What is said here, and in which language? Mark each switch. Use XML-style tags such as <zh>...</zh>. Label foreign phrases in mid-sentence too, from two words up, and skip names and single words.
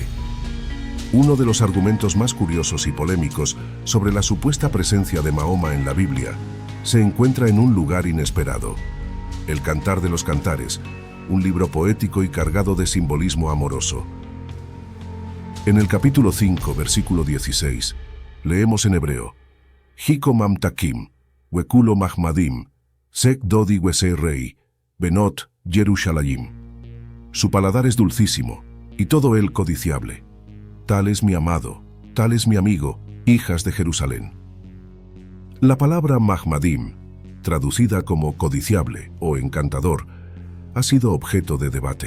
<es>Uno de los argumentos más curiosos y polémicos sobre la supuesta presencia de Mahoma en la Biblia se encuentra en un lugar inesperado, el Cantar de los Cantares, un libro poético y cargado de simbolismo amoroso. En el capítulo 5, versículo 16, leemos en hebreo:</es> <he>חכו ממתקים, וכלו מחמדים, זה דודי וזה רעי, בנות ירושלים.</he> <es>Su paladar es dulcísimo, y todo él codiciable. Tal es mi amado, tal es mi amigo, hijas de Jerusalén. La palabra mahmadim, traducida como codiciable o encantador, ha sido objeto de debate.</es>